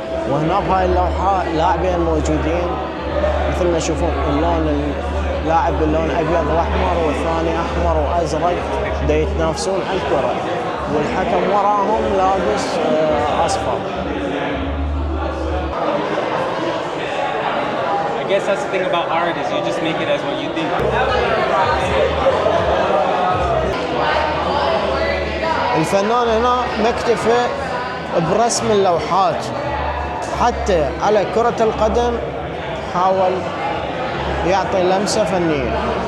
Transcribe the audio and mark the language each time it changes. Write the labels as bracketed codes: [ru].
[ar] وهنا بهاي اللوحة لاعبين موجودين مثل ما تشوفون، اللون اللاعب باللون ابيض واحمر والثاني احمر وازرق، دا يتنافسون على الكرة، والحكم وراهم لابس اصفر. [en] I guess that's the thing about art, is you just make it as what you think. [ar] الفنان هنا مكتفى برسم اللوحات، حتى على كرة القدم حاول يعطي لمسة فنية.